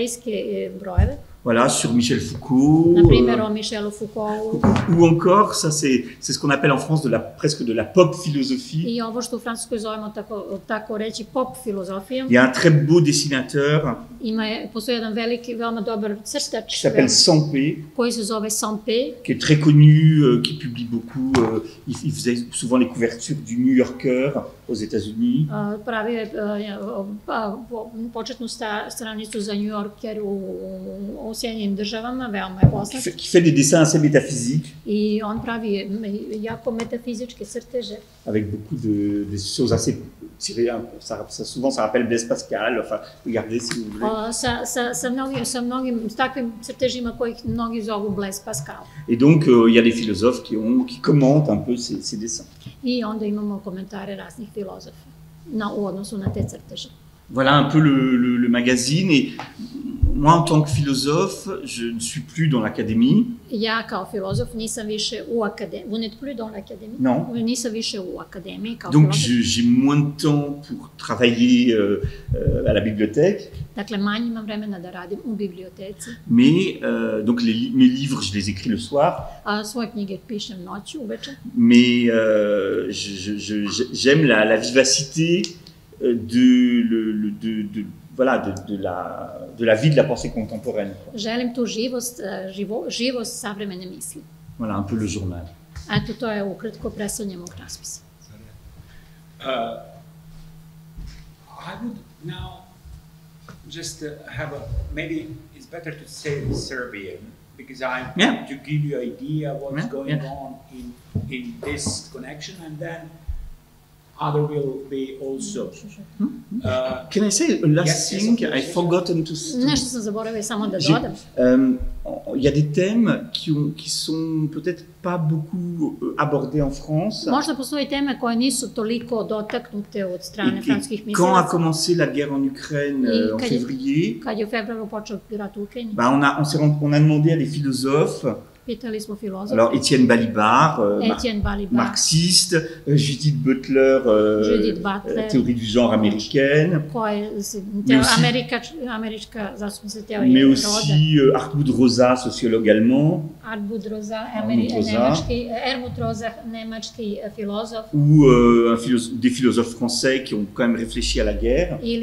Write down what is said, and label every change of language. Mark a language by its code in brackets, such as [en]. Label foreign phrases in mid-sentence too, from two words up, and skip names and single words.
[sr] I imamo vanserijske brojeve. [fr] Voilà, sur Michel Foucault. [sr] Na primjer, o Michelu Foucaultu. [fr] Ou encore, ça c'est ce qu'on appelle en France presque de la pop philosophie. [sr] I ovo što u Francuskoj zovemo tako reći pop filozofijom. [fr] Il y a un très beau dessinateur [sr] Postoji jedan veliki, veoma dobar [fr] qui [sr] crtač [fr] s'appelle Sampé, [sr] koji se zove Sampé, [fr] qui est très connu, qui publie beaucoup. Il faisait souvent les couvertures du New Yorker aux États-Unis. [sr] Pravio je početnu stranicu za New Yorker u Sjedinjenim državama, veoma je poznat. [fr] Qui fait des dessins assez métaphysiques. [sr] I on pravi jako metafizičke crteže. [fr] Avec beaucoup de choses assez tirées. Souvent, ça rappelle Blaise Pascal. Enfin, regardez si vous voulez. [sr] Sa mnogim takvim crtežima kojih mnogi zovu Blaise Pascal. [fr] Et donc, il y a des philosophes qui commentent un peu ces dessins. [sr] I onda imamo komentare raznih filozofa u odnosu na te crteže. [fr] Voilà un peu le magazine. Et moi, en tant que philosophe, je ne suis plus dans l'académie. [sr] Ja kao filozof nisam više u akademiji. [fr] Vous n'êtes plus dans l'académie? Non. [sr] Nisam više u akademiji kao [fr] Donc, [sr] filozof. [fr] j'ai moins de temps pour travailler à la bibliothèque. [sr] Dakle, manje imam vremena da radim u biblioteci. [fr] Mais, donc, mes livres, je les écris le soir. [sr] A svoje knjige pišem noću, uveče. [fr] Mais j'aime la vivacité de la vie de la pensée contemporaine. [sr] Želim tu živost savremene misli. [fr] Voilà, un peu le journal. [sr] Eto, to je ukratko predstavljanje mog raspisa. [en] I would now just have maybe it's better to say Serbian, because I want to give you an idea what's going on in this connection, and then other will be also. Can I say a last thing? I've forgotten to. [sr] Nešto sam zaboravila samo da dodam. [fr] Il y a des thèmes qui sont peut-être pas beaucoup abordés en France. [sr] Možda postoje teme koje nisu toliko dotaknute od strane francuskih mislilaca. [fr] Quand a [sr] mislilaca. [fr] commencé la guerre en Ukraine en février, [sr] kad je u februaru počeo rat u Ukrajini, [fr] on a demandé à des philosophes. [sr] Pitali smo filozofe. [fr] Alors Étienne Balibar, marxiste, Judith Butler, théorie du genre américaine, mais aussi Hartmut Rosa, sociologue allemand, ou des philosophes français qui ont quand même réfléchi à la guerre.